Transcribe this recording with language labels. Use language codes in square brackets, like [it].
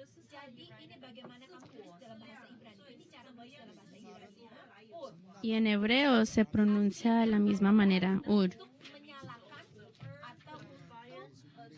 [id] Jadi ini bagaimana kamu tulis dalam bahasa Ibrani. Ini cara menulis dalam bahasa Ibrani. Ur [es] Y en hebreo se pronuncia de la misma manera, Ur. [id] untuk menyalakan atau untuk